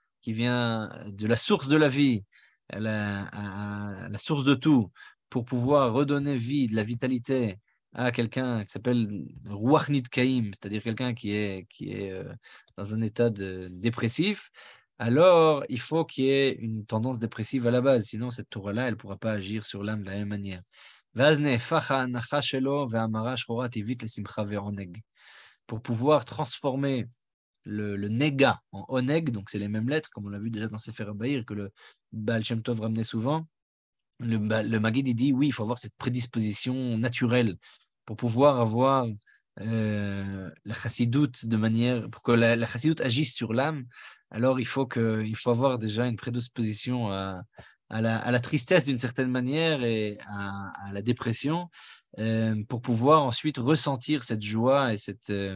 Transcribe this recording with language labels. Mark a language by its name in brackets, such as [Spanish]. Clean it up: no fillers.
[French] qui vient de la source de la vie, à la source de tout, pour pouvoir redonner vie, de la vitalité à quelqu'un qui s'appelle Ruach Nitkaim, c'est-à-dire quelqu'un qui est dans un état dépressif, alors il faut qu'il y ait une tendance dépressive à la base, sinon cette Torah-là, elle ne pourra pas agir sur l'âme de la même manière. [Hebrew] ואז נהפך ההנחה שלו והמרה השחורה הטבעית לשמחה ועונג. [French] Pour pouvoir transformer le nega en oneg, donc c'est les mêmes lettres, comme on l'a vu déjà dans Sefer Bahir, que le Baal Shem Tov ramenait souvent. Le Maguid, il dit, oui, il faut avoir cette prédisposition naturelle pour pouvoir avoir la chassidoute de manière, pour que la chassidoute agisse sur l'âme, alors il faut avoir déjà une prédisposition à la tristesse d'une certaine manière et à la dépression pour pouvoir ensuite ressentir cette joie et cette